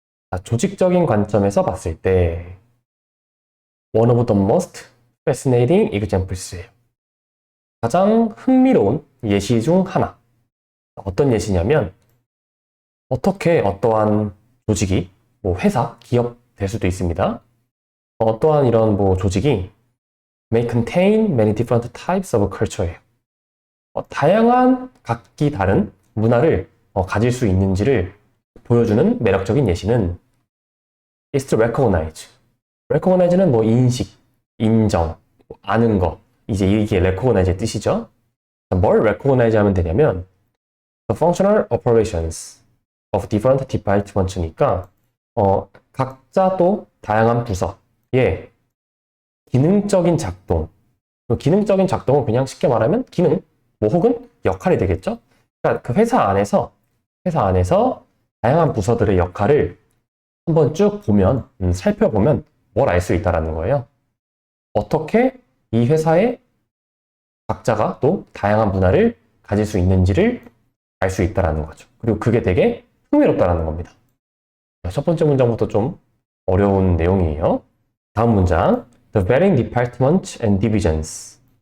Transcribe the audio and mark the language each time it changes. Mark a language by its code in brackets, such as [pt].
[ko] 자, 조직적인 관점에서 봤을 때 [en] one of the most fascinating examples예요. [ko] 가장 흥미로운 예시 중 하나. 어떤 예시냐면 어떻게 어떠한 조직이 뭐 회사, 기업 될 수도 있습니다. 어떠한 이런 뭐 조직이 [en] may contain many different types of culture예요. [ko] 다양한 각기 다른 문화를 가질 수 있는지를 보여주는 매력적인 예시는 [en] is to recognize. [ko] recognize는 뭐 인식, 인정, 아는 거. 이제 이게 recognize의 뜻이죠. 뭘 recognize 하면 되냐면 [en] the functional operations of different departments [ko] 니까 각자 또 다양한 부서의 기능적인 작동. 기능적인 작동은 그냥 쉽게 말하면 기능, 뭐 혹은 역할이 되겠죠. 그러니까 그 회사 안에서 다양한 부서들의 역할을 한번 쭉 보면 살펴보면 뭘 알 수 있다라는 거예요. 어떻게 이 회사의 각자가 또 다양한 문화를 가질 수 있는지를 알 수 있다라는 거죠. 그리고 그게 되게 흥미롭다라는 겁니다. 첫 번째 문장부터 좀 어려운 내용이에요. 다음 문장. [en] The varying departments and divisions.